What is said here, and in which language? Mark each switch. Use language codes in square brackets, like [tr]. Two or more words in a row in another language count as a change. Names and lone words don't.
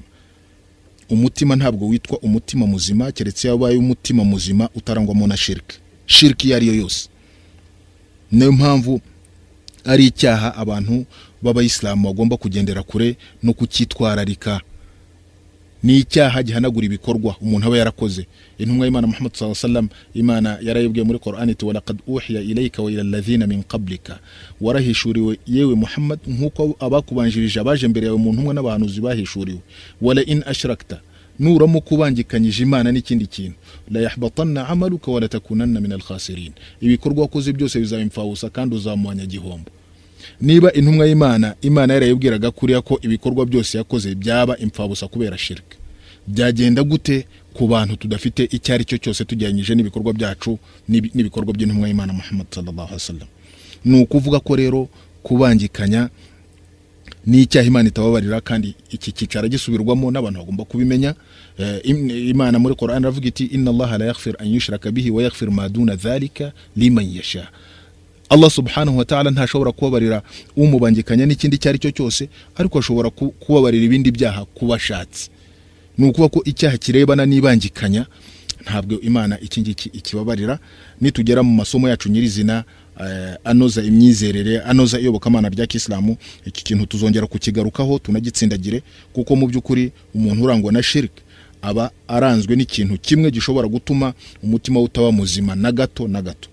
[rw] Umutima ntabwo witwa umutima muzima keretse yabaye umutima muzima utarangwamo na shirki yari yo yose. Niyo mpamvu ari icyaha abantu b'abayisilamu bagomba kugendera kure no kucyitwararika. Ni icyaha gihanagura ibikorwa umuntu aba yarakoze. Intumwa y'Imana Muhammad [ar] صلى الله عليه وسلم, [rw] Imana yarayibwiye muri Qur'an iti [ar] ولقد أوحي إليك وإلى الذين من قبلك, [rw] warahishuriwe yewe Muhammad nkuko abakubanjirije abaje mbere yawe mu ntumwa n'abahanuzi bahishuriwe. [ar] ولئن أشركت, [rw] nuramu kubangikanyije Imana n'ikindi kintu, [ar] ليحبطن عملك ولتكونن من الخاسرين, [rw] ibikorwa wakoze byose bizabimfawusa kandi uzamwanya gihombo. Niba intumwa y'Imana yarayibwiraga kuriya ko ibikorwa byose yakoze byaba imfabusa kubera shirk, byagenda gute ku bantu tudafite icyari cyo cyose tujyanyije n'ibikorwa byacu n'ibikorwa by'intumwa y'Imana Muhammad [ar] صلى الله عليه وسلم? [rw] Ni ukuvuga ko rero kubangikanya ni icyaha Imana itababarira, kandi iki kicara gisubirwamo n'abantu bagomba kubimenya. Imana muri Qur'an iravuga iti [ar] إن الله لا يغفر أن يشرك به ويغفر ما دون ذلك لمن يشاء. [rw] Allah [ar] سبحانه وتعالى [rw] ntashobora kubabarira umubangikanya n'ikindi cyari cyo cyose, ariko ashobora kubabarira ibindi byaha kubashatse. Nukuba ko icyaha kirebana n'ibangikanya ntabwo Imana ikingiki ikibabarira. Nitugera mu masomo yacu nyirizina anoza imyizerere, anoza iyobokamana rya Kiislamu, iki kintu tuzongera kukigarukaho tunagitsindagire, kuko mu byukuri umuntu urangwa na shirk aba aranzwe n'ikintu kimwe gishobora gutuma umutima utaba muzima na gato na gato.